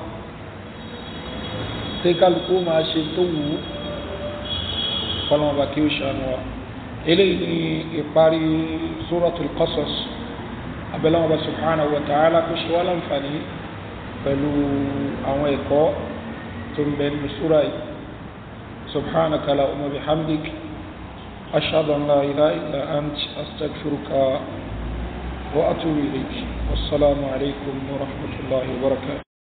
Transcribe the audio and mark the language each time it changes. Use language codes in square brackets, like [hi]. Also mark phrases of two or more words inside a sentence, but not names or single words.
[yo] tí kálukú máa ṣe tó wù ú Ọlọ́run bá kí ó ṣàánú wa eléyìí ni ìparí suratul Qasas abẹ́lẹ́wọ̀n bá [ar] سبحانه وتعالى [yo] kó ṣe wá láǹfààní pẹ̀lú àwọn ẹ̀kọ́ tó ń bẹ nínú súra yìí [ar] سبحانك اللهم وبحمدك أشهد أن لا إله إلا أنت أستغفرك وأتوب إليك والسلام عليكم ورحمة الله وبركاته